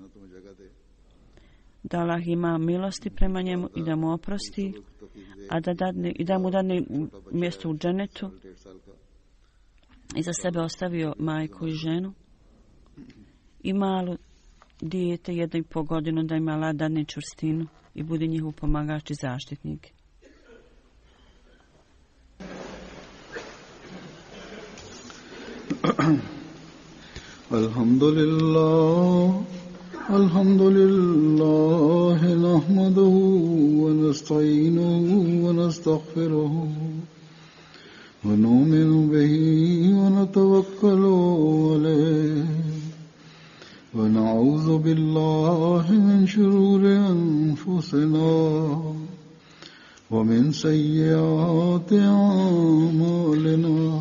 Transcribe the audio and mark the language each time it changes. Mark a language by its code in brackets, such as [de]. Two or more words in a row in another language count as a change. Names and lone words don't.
[bs] Da Allah ima milosti prema njemu i da mu oprosti, a da mu dadne mjesto u dženetu. I za sebe ostavio majku i ženu i malo dijete, 1,5 godinu, da ima Allah dadne čvrstinu i bude njihov pomagač i zaštitnik. [ar] Alhamdulillah, الحمد لله نحمده ونستعينه ونستغفره ونؤمن به ونتوكل عليه ونعوذ بالله من شرور أنفسنا ومن سيئات أعمالنا